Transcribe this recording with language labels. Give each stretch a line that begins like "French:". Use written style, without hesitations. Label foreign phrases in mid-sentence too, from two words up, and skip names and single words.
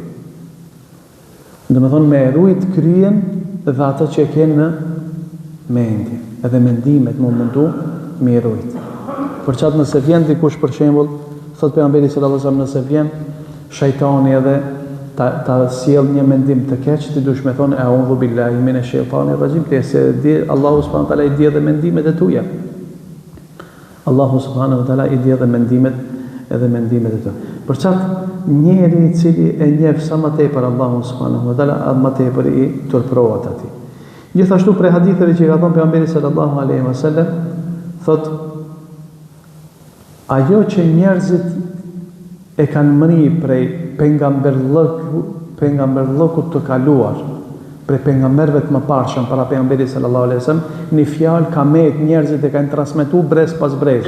Albanian: Do me thonë, me rujt kryen dhe atë që e ke në mendje, edhe mendimet më mundu me rujt. Për qatë nëse vjen dikush për shembull, thot pejgamberi
Arabic: صلى الله عليه وسلم,
Albanian: nëse vjen shejtani edhe ta sjell një mendim të keq, ti dush me thonë
Arabic: أعوذ بالله من الشيطان الرجيم,
Albanian: ti se di Allahu
Arabic: سبحانه وتعالى
Albanian: i di edhe mendimet e tuaja. Allahu
Arabic: سبحانه وتعالى
Albanian: i di edhe mendimet e tua. Për çat njeri i cili e njeh sa më tepër Allahu
Arabic: سبحانه وتعالى,
Albanian: më tepër i turprohet atij. Gjithashtu prej haditheve që ka thënë pejgamberi
Arabic: صلى الله عليه وسلم,
Albanian: thot ajo që njerëzit e kanë mri prej pejgamberllëkut të kaluar, prej pejgamberëve të mëparshëm para pejgamberit
Arabic: صلى الله عليه وسلم,
Albanian: një fjalë ka met njerëzit e kanë transmetuar brez pas brezi.